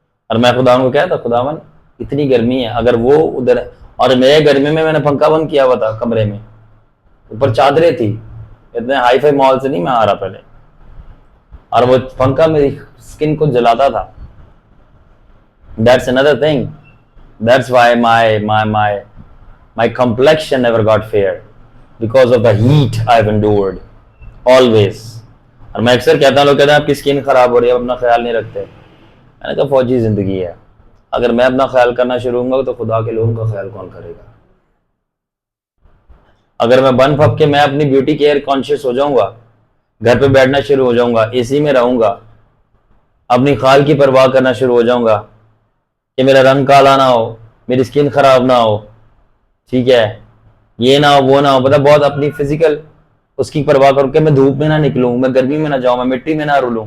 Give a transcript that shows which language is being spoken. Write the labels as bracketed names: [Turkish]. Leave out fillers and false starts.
[Hindi] और मैं खुदावन को कहता, खुदावन इतनी गर्मी है, अगर वो उधर, और मेरे गर्मी में मैंने पंखा बंद किया हुआ था कमरे में, ऊपर चादरें थी, इतने हाई फाई मॉल से नहीं मैं आ रहा पहले, और वो पंखा मेरी स्किन को जलाता था। [English] That's another thing, that's why my complexion never got fair because of the heat I've endured always। [Hindi] और मैं अक्सर कहता हूँ, लोग कहते हैं आपकी स्किन खराब हो रही है, अपना ख्याल नहीं रखते। मैंने कहा फौजी जिंदगी है, अगर मैं अपना ख्याल करना शुरू होऊंगा तो खुदा के लोगों का ख्याल कौन करेगा? अगर मैं बन फप के मैं अपनी [English] beauty care conscious [Hindi] हो जाऊंगा, घर पे बैठना शुरू हो जाऊंगा, एसी में रहूंगा, अपनी खाल की परवाह करना शुरू हो जाऊंगा कि मेरा रंग काला ना हो, मेरी स्किन खराब ना हो, ठीक है, ये ना हो वो ना हो, पता बहुत अपनी फिजिकल उसकी परवाह करके मैं धूप में ना निकलूं, मैं गर्मी में ना जाऊं, मैं मिट्टी में ना रुलूं।